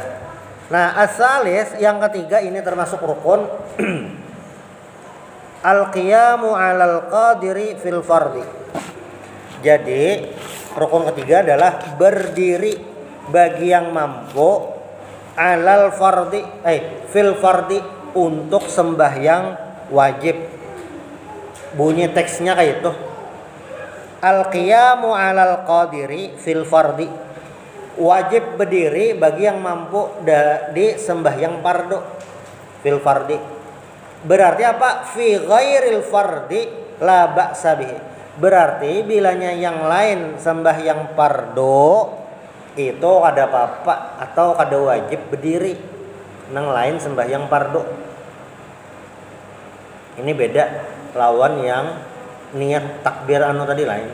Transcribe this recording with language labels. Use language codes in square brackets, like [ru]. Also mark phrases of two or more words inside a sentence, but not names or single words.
[id] Nah asalis yang ketiga ini termasuk rukun. [ar] القيام على القادر في الفرض. [id] Jadi rukun ketiga adalah berdiri bagi yang mampu [ar] على الفرض، في الفرض, [id] untuk sembahyang wajib. Bunyi teksnya kayak itu. [ar] القيام على القادر في الفرض, [id] wajib berdiri bagi yang mampu di sembahyang fardu. [ar] في الفرض [id] berarti apa? [ar] في غير الفرض لا بأس به, [bjn] berarti bilanya yang lain sembahyang fardu itu kada apa-apa atau kada wajib berdiri. nang lain sembahyang fardu. Ini beda lawan yang niat takbir anu tadi lain.